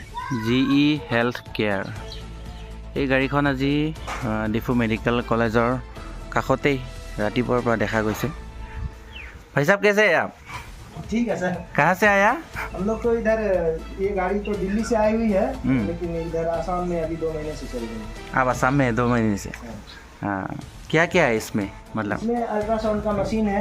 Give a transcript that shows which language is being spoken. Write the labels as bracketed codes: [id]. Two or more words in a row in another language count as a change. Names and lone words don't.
[as] GE হেল্থ কেয়াৰ। এই গাড়ীখন আজি ডিফু মেডিকেল কলেজৰ কাষতেই ৰাতিপুৱাৰ পৰা দেখা গৈছে। [hi] भाई साहब कैसे हैं आप? ठीक है सर। कहाँ से आया? हम लोग तो इधर ये गाड़ी तो दिल्ली से आई हुई है, लेकिन इधर आसाम में अभी 2 महीने से चल रही है। आप आसाम में 2 महीने से? हाँ। क्या क्या है इसमें? मतलब इसमें अल्ट्रासाउंड का मशीन है,